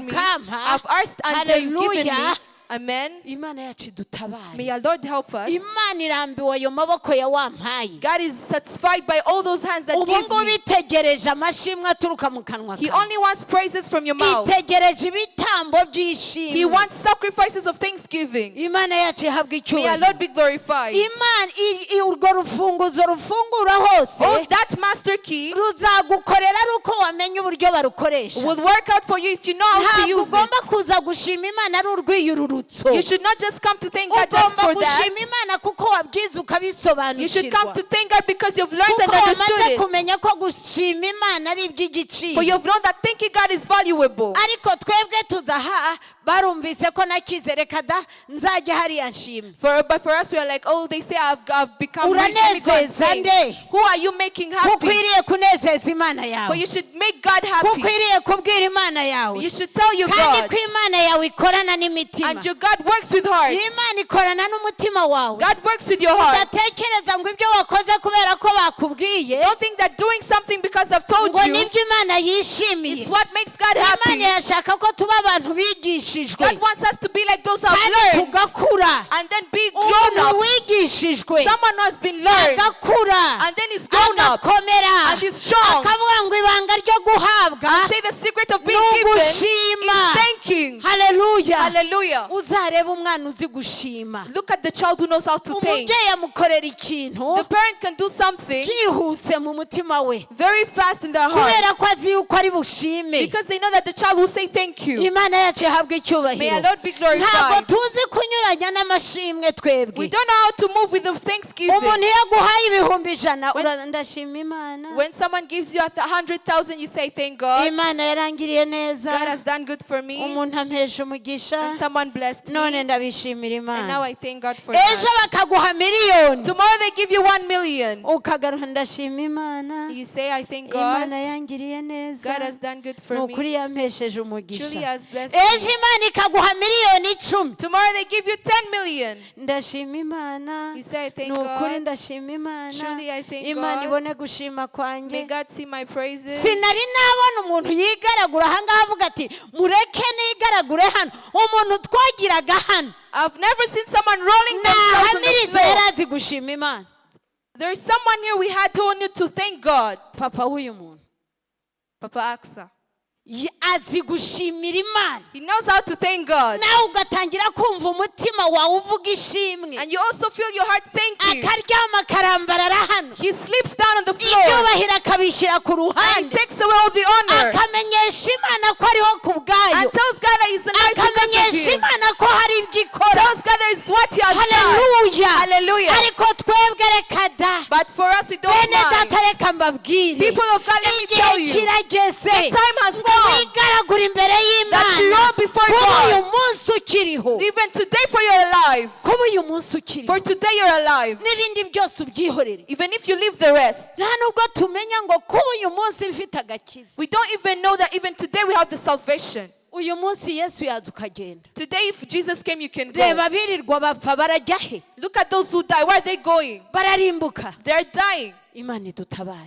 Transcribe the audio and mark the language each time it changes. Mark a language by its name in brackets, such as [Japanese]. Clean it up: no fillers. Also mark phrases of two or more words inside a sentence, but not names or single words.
[English] heard me, [Kinyarwanda] ukampa. [English] I've asked and you've given me. Hallelujah. Amen. [Kinyarwanda] imana yacu dutabare. [English] May our Lord help us. [Kinyarwanda] imana irambiwe ayo maboko ya wampaye. [English] God is satisfied by all those hands that [Kinyarwanda] ubu [English] give [Kinyarwanda] ngubu [English] me. [Kinyarwanda] itegereje amashimwe aturuka mu kanwa [English] He [Kinyarwanda] kawe. [English] only wants praises from your mouth. [Kinyarwanda] itegereje ibitambo [English] He [Kinyarwanda] by'ishimwe. [English] wants sacrifices of thanksgiving. [Kinyarwanda] imana yacu ihabwa [English] May our [Kinyarwanda] icyubahiro. [English] Lord be glorified. [Kinyarwanda] imana urwo rufunguzo rufungura hose [English] Oh, that master key [Kinyarwanda] ruzagukorera ari uko wamenya uburyo barukoresha. [English] will work out for you if you know how to [Kinyarwanda] ntabwo [English] use it. [Kinyarwanda] ugomba kuza gushima imana ari urwiyururutso. [English] You should not just come to thank God just [Kinyarwanda] ugomba [English] for that. [Kinyarwanda] gushima imana kuko wabyize [English] You should come [Kinyarwanda] ukabisobanukirwa. [English] to thank God because you've learned and [Kinyarwanda] kuko [English] understood [Kinyarwanda] wamaze [English] it. [Kinyarwanda] kumenya ko gushima imana ari [English] For [Kinyarwanda] iby'igiciro. [English] you've known that thanking God is valuable. [Kinyarwanda] ariko twebwe tuzaha barumvise ko nakize reka da nzajya hariya nshime. [English] But for us, we are like, oh, they say I've become rich. Let me go and [Kinyarwanda] uranezeza [English] thank. [Kinyarwanda] nde? [English] Who are you making happy? [Kinyarwanda] ukwiriye kunezeza imana [English] For [Kinyarwanda] yawe. [English] you should make God happy. [Kinyarwanda] ukwiriye kubwira imana yawe. [English] You should tell your [Kinyarwanda] kandi [English] God. [Kinyarwanda] ko imana yawe ikorana n'imitima. [English] And your God works with hearts. [Kinyarwanda] imana ikorana n'umutima wawe. [English] God works with your heart. [Kinyarwanda] udatekereza ngo ibyo wakoze kubera ko bakubwiye [English] Don't think that doing something because they've told [Kinyarwanda] ngo [English] you, [Kinyarwanda] nibyo imana yishimiye. [English] it's what makes God happy. [Kinyarwanda] imana yashaka ko tuba abantu bigishijwe [English] God wants us to be like those who have [Kinyarwanda] kandi [English] learned [Kinyarwanda] tugakura. [English] and then be grown [Kinyarwanda] umuntu [English] up. [Kinyarwanda] wigishijwe [English] Someone who has been learned [Kinyarwanda] agakura [English] and then is grown up [Kinyarwanda] agakomera [English] and is strong. [Kinyarwanda] akavuga ngo ibanga ryo guhabwa [English] Say the secret of being [Kinyarwanda] ni [English] given [Kinyarwanda] ugushima. [English] is thanking. [Kinyarwanda] haleluya. [English] Hallelujah. [Kinyarwanda] uzareba umwana uzi gushima. [English] Look at the child who knows how to thank. [Kinyarwanda] umubyeyi amukorera ikintu [English] The parent can do something [Kinyarwanda] byihuse mu mutima we [English] very fast in their heart. [Kinyarwanda] kubera ko azi yuko ari bushime. [English] Because they know that the child will say thank you. [Kinyarwanda] Imana yacu ihabwe [English] May [Kinyarwanda] icyubahiro. [English] our Lord be [Kinyarwanda] Ntabwo [English] glorified. [Kinyarwanda] tuzi kunyuranya n'amashimwe [English] We [Kinyarwanda] twebwe. [English] don't know how to move with the thanksgiving. [Kinyarwanda] Umuntu iyo aguhaye ibihumbi ijana ndashima Imana. [English] When someone gives you 100,000, you say thank God. [Kinyarwanda] Imana yarangiriye neza. [English] God has done good for me. [Kinyarwanda] Umuntu ampesha umugisha. [English] And someone blessed None me. [Kinyarwanda] ndabishimira [English] And now [Kinyarwanda] Imana. [English] I thank God for [Kinyarwanda] Ejo [English] that. [Kinyarwanda] bakaguha miliyoni. [English] Tomorrow they give you 1 million. [Kinyarwanda] Ukagaruka ndashima Imana. [English] You say, I thank [Kinyarwanda] Imana [English] God. [Kinyarwanda] yangiriye neza. [English] God has done good for [Kinyarwanda] Nukuri [English] me. [Kinyarwanda] yampesheje [English] Truly [Kinyarwanda] umugisha. [English] has blessed [Kinyarwanda] Ejo [English] me. [Kinyarwanda] Imana ikaguha miliyoni 10. [English] Tomorrow they give you 10 million. [Kinyarwanda] Ndashima Imana. [English] You say, I thank [Kinyarwanda] Nukuri [English] God. [Kinyarwanda] ndashima Imana. [English] Truly I thank [Kinyarwanda] Imana [English] God. [Kinyarwanda] ibone gushima [English] May [Kinyarwanda] kwanjye. [English] God see my praises. [Kinyarwanda] Sinari nabona umuntu yigaragura ahangaha avuga ati mureke nigaragure hano. Umuntu twagiraga hano [English] I've never seen someone rolling themselves on the [Kinyarwanda] nahamiritse yari [English] floor. [Kinyarwanda] azi gushima Imana. [English] There's someone here we had told you to thank God. [Kinyarwanda] Papa w'uyu muntu [English] Papa Aksa. [Kinyarwanda] azi gushimira Imana. [English] He knows how to thank God. [Kinyarwanda] Nawe ugatangira kumva umutima wawe uvuga ishimwe. [English] And you also feel your heart thank you. [Kinyarwanda] Akaryama akarambarara hano. [English] He sleeps down on the floor. [Kinyarwanda] Ibyubahiro akabishyira ku [English] And he [Kinyarwanda] ruhande. [English] takes away all the honor. [Kinyarwanda] Akamenyesha Imana ko ariho ku bwayo. [English] And tells God that he's alive because of [Kinyarwanda] Akamenyesha [English] him. [Kinyarwanda] Imana ko hari ibyo ikora. [English] Tells God that is what he has done. [Kinyarwanda] Haleluya. [English] Hallelujah. [Kinyarwanda] Ariko twebwe reka da. [English] But for us, we don't [Kinyarwanda] Bene [English] mind. [Kinyarwanda] data reka mbabwire. [English] People of God, let me tell [Kinyarwanda] Igihe [English] you. [Kinyarwanda] kirageze. [English] The time has [Kinyarwanda] Ngo [English] come [Kinyarwanda] wigaragure imbere [English] that you [Kinyarwanda] y'Imana. [English] roll before [Kinyarwanda] Kuba uyu [English] God. [Kinyarwanda] munsi ukiriho. [English] Even today, for you're alive. [Kinyarwanda] Kuba uyu munsi ukiriho. [English] For today, you're alive. [Kinyarwanda] N'ibindi byose ubyihorere. [English] Even if you leave the rest. [Kinyarwanda] Nta nubwo tumenya ngo kuba uyu munsi mfite agakiza. [English] We don't even know that even today we have the salvation. [Kinyarwanda] Uyu munsi Yesu yaza ukagenda. [English] Today, if Jesus came, you can go. [Kinyarwanda] Reba birirwa bapfa barajya he? [English] Look at those who die. Where are they going? [Kinyarwanda] Bararimbuka. [English] They're dying. [Kinyarwanda] Imana idutabare.